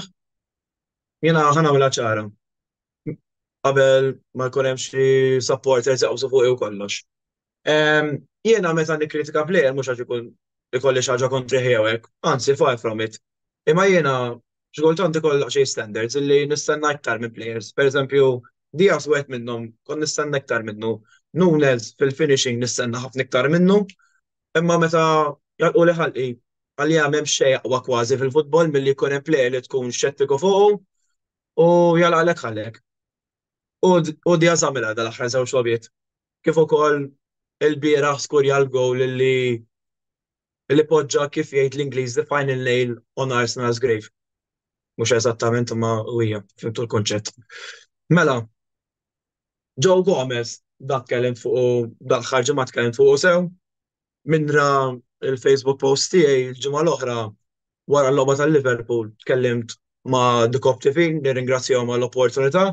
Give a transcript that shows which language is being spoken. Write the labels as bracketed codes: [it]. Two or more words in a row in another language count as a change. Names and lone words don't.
[mt] Jiena ħanagħmilha ċara. Qabel ma jkun hemm xi supporters jaqbżu fuqi u kollox. Jiena meta nikkritika plejer mhux għax ikun ikolli xi ħaġa kontrih jew hekk, anzi [en] far from it. [mt] Imma jiena x'kultant ikollha xi standards illi nistenna iktar minn players. Pereżempju, Diaz wieħed minnhom kont nistenna iktar minnu. Nunes fil-finishing nistenna ħafna iktar minnu. Imma meta jalqu li ħalqi għalli hemm xejn aqwa kważi fil-futbol milli jkun hemm plejer li tkun xettiku fuqu u jalqalek ħallek. U Diaz għamilha dal-aħħar żewġ logħbiet. Kif ukoll il-bieraħ skurja l-gowl li poġġa kif jgħid l-Ingliż [en] the final nail on Arsenal's grave. [mt] Mhux eżattament imma hija, fimtu l-kunċett. Mela, Joe Gomez dak kellimt fuq dal-aħħar ġimgħa tkellimt fuq sew minra il-Facebook post tiegħi l-ġimgħa l-oħra wara l-logħba tal-Liverpool tkellimt ma' The Cop TV, nirringrazzjahom għall-opportunità.